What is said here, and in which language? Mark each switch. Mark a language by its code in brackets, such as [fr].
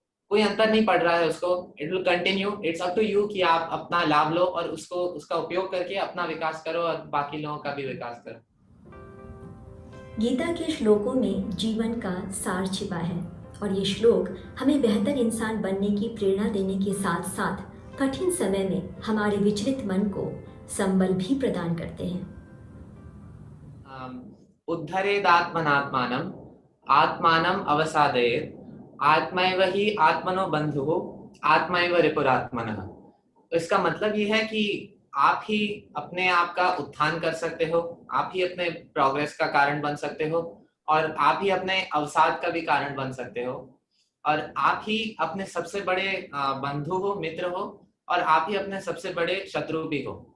[hi] कोई अंतर नहीं पड़ रहा है उसको, [en] it will continue, it's up to you [hi] कि आप अपना लाभ लो और उसको उसका उपयोग करके अपना विकास करो और बाकी लोगों का भी विकास करो। गीता के श्लोकों में जीवन का सार छिपा है और ये श्लोक हमें बेहतर इंसान बनने की प्रेरणा देने के साथ साथ कठिन समय में हमारे विचलित मन को संबल भी प्रदान करते हैं। [sa] उद्धरेदात्मनात्मानम् आत्मानम् अवसादयेत् आत्मैव हि आत्मनो बंधुः आत्मैव रिपुरात्मनः। [hi] तो इसका मतलब ये है कि आप ही अपने आप का उत्थान कर सकते हो, आप ही अपने प्रोग्रेस का कारण बन सकते हो और आप ही अपने अवसाद का भी कारण बन सकते हो और आप ही अपने सबसे बड़े बंधु हो, मित्र हो और आप ही अपने सबसे बड़े शत्रु भी हो।